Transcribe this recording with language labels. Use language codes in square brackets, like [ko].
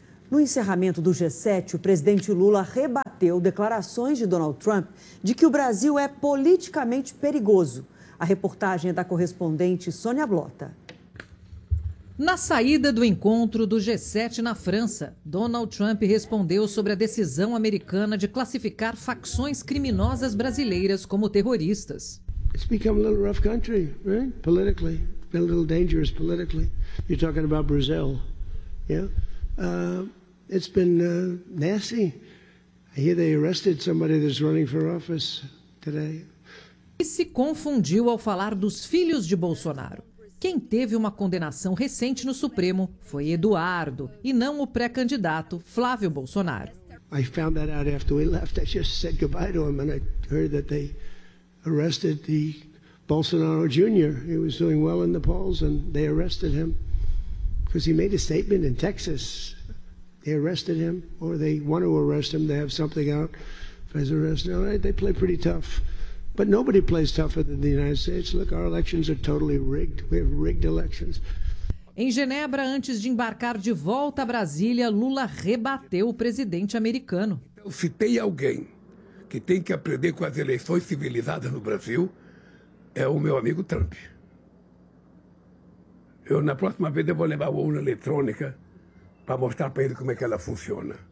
[pt] No encerramento do G7, o presidente Lula rebateu declarações de Donald Trump de que o Brasil é politicamente perigoso. A reportagem é da correspondente Sônia Blota. Na saída do encontro do G7 na França, Donald Trump respondeu sobre a decisão americana de classificar facções criminosas brasileiras como terroristas. [en] It's become a little rough country, right? Politically, been a little dangerous politically. You're talking about Brazil, yeah? It's been nasty. I hear they arrested somebody that's running for office today. [pt] E se confundiu ao falar dos filhos de Bolsonaro. Quem teve uma condenação recente no Supremo foi Eduardo, e não o pré-candidato Flávio Bolsonaro. [en] I found that out after we left. I just said goodbye to him and I heard that they arrested the Bolsonaro Jr. He was doing well in the polls and they arrested him because he made a statement in Texas. They arrested him or they want to arrest him. They have something out for his arrest. No, they play pretty tough. But nobody plays tougher than the United States. Look, our elections are totally rigged. We have rigged elections. [pt] Em Genebra, antes de embarcar de volta a Brasília, Lula rebateu o presidente americano. Então, se tem alguém que tem que aprender com as eleições civilizadas no Brasil, é o meu amigo Trump. Eu, na próxima vez, eu vou levar a urna eletrônica para mostrar para ele como é que ela funciona.